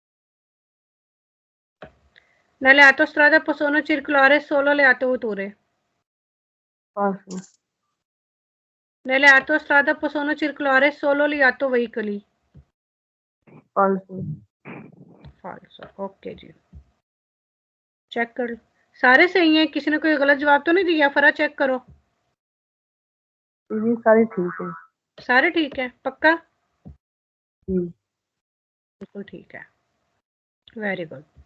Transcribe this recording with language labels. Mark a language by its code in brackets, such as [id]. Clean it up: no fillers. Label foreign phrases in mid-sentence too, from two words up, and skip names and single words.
[it] nelle autostrade possono circolare solo le autovetture, falso nelle autostrade possono circolare solo gli autoveicoli, falso falso, [hi] ओके जी, चेक कर लो सारे सही हैं, किसी ने कोई गलत जवाब तो नहीं दिया? फरा चेक करो, ये सारे ठीक है। सारे ठीक है पक्का? जी बिल्कुल ठीक है, [en] very good.